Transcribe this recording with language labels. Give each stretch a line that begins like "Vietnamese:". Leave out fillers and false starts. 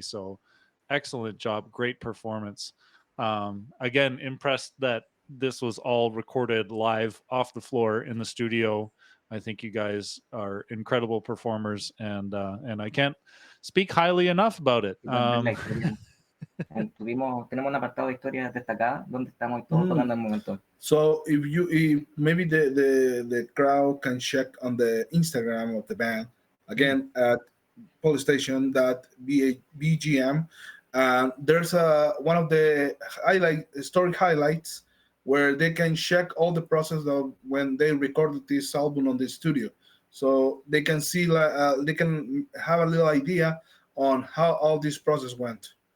English: So excellent job, great performance. Again, impressed that this was all recorded live off the floor in the studio. I think you guys are incredible performers, and I can't speak highly enough about it.
Spanish: Igual ver la historia. Tenemos un apartado de historias destacadas donde estamos todos tocando al momento.
English: So if maybe the crowd can check on the Instagram of the band again at polysteichon.bgm. There's one of the story highlights where they can check all the process of when they recorded this album on the studio, so they can see they can have a little idea on how all this process went.